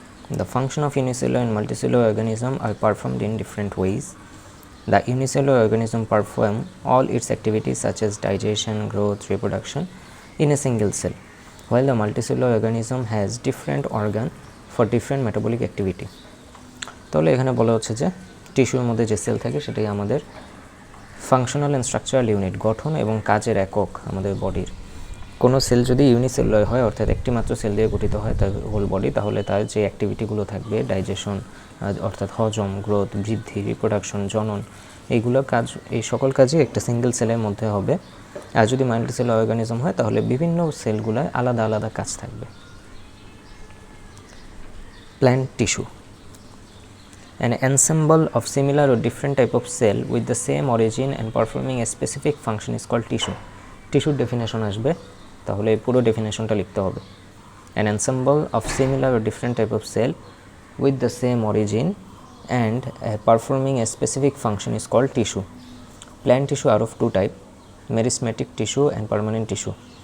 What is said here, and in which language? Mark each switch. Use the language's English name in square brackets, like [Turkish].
[English] The function of unicellular and multicellular organism are performed in different ways. The unicellular organism perform all its activities such as digestion, growth, reproduction in a single cell, while the multicellular organism has different organ for different metabolic activity. [Bangla] তাহলে এখানে বলা হচ্ছে যে টিস্যুর মধ্যে যে sell থাকে সেটাই আমাদের [English] functional and structural unit, [Bangla] গঠন এবং কাজের একক আমাদের বডির। কোনো সেল যদি ইউনিসেলুলার হয় অর্থাৎ একটি মাত্র সেল দিয়ে গঠিত হয় তার হোল বডি, তাহলে তার যে অ্যাক্টিভিটিগুলো থাকবে ডাইজেশন অর্থাৎ হজম, গ্রোথ, বৃদ্ধি, রিপ্রোডাকশন, জনন, এইগুলো কাজ, এই সকল কাজই একটা সিঙ্গেল সেলের মধ্যে হবে। আর যদি মাল্টিসেলুলার অর্গানিজম হয় তাহলে বিভিন্ন সেলগুলোয় আলাদা আলাদা কাজ থাকবে। [English] Plant tissue, an ensemble of similar or different type of cell with the same origin and performing a specific function is called tissue. [Bangla] টিস্যুর ডেফিনেশন আসবে, তাহলে পুরো ডেফিনেশনটা লিখতে হবে। [English] an ensemble of similar or different type of cell with the same origin and performing a specific function is called tissue. Plant tissue are of two type, meristematic tissue and permanent tissue.